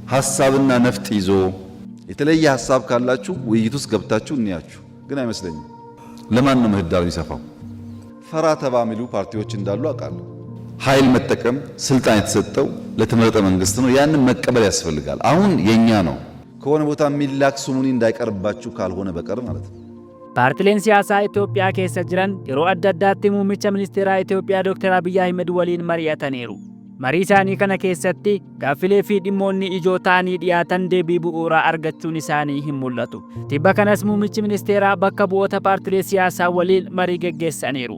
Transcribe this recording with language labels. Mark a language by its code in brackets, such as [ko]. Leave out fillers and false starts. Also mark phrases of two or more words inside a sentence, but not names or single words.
[am] ሐሳብና ነፍጥ ይዞ የተለየ ሐሳብ ካላችሁ ውይይት ውስጥ ገብታችሁ እንያችሁ። ግን አይመስለኝም። ለማን ነው ምህዳሩ ይሰፋው? ፈራ ተባ የሚሉ ፓርቲዎች እንዳሉ አውቃለሁ። ኃይል መጠቀም ስልጣን የተሰጠው ለተመረጠ መንግስት ነው። ያንን መቀበል ያስፈልጋል። አሁን የኛ ነው። ከሆነ ቦታ የሚላክ ሱሙኒ እንዳይቀርባችሁ ካልሆነ በቀር ማለት ነው። [om] ፓርቲleen siyaasaa Itoophiyaa keessa jiran yeroo adda addaatti muummicha ministeeraa Itoophiyaa Dr. Abiy Ahmed waliin mari'ataniiru. Marii isaanii kana keessatti gaaffilee fi dhimmoonni ijoo ta'anii dhiyaatan deebii bu'uuraa argachuun isaanii hin mul'atu. Tibba kanas muummichi ministeeraa bakka bu'oota paartilee siyaasaa waliin marii geggeessaniiru.